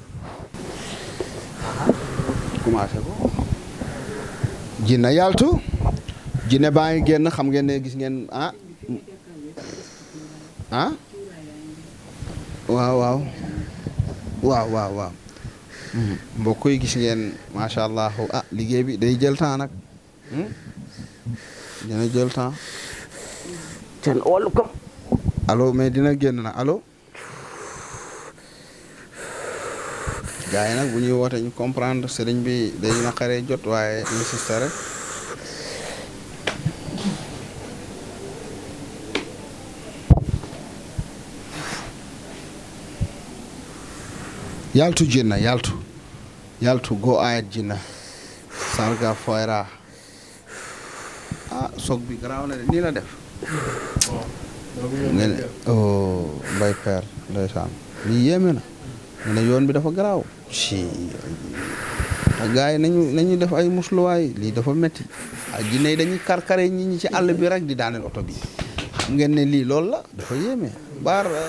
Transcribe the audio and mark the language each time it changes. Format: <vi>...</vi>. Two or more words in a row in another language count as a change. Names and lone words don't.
<wo>commencé ko jinne yaltu jinne baa ngi génn xam ngeen ne gis ngeen waaw mbokk yi gis ngeen</wo> <ar>ما شاء الله</ar> <wo>liggéey bi day jël temps nag dina jël temps Can wàllu kam. allo mais dina génn nag allo gars yi nag bu ñuy woote ñu comprendre sëriñ bi day naqaree jot waaye insisté rek yaltu jinna yaltu go ayat jinna sarga foyra soog bi garaaw na de nii la def ngeen mbay peer ndeysaan lii yéeme na ne yoon bi dafa garaaw si gars yi nañu def ay musluwaay lii dafa metti ay jinne yi dañuy karkare ñi ñi ci àll bi rek di daaneel oto bi xam ngeen ne lii loolu la dafa yéeme baar</wo>